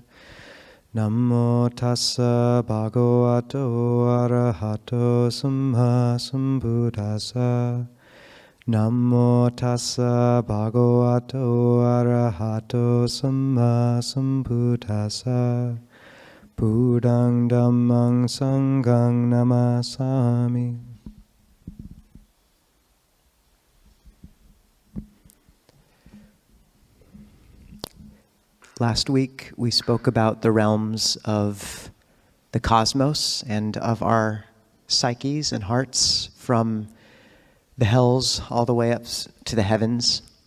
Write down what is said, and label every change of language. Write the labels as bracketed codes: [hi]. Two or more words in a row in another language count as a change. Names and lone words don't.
[pi] Namo tassa bhagavato arahato samma sambuddhassa. Namo tassa bhagavato arahato samma sambuddhassa. Buddhaṃ Dhammāṃ Saṅghāṃ Namasami. [en] Last week we spoke about the realms of the cosmos and of our psyches and hearts, from the hells all the way up to the heavens.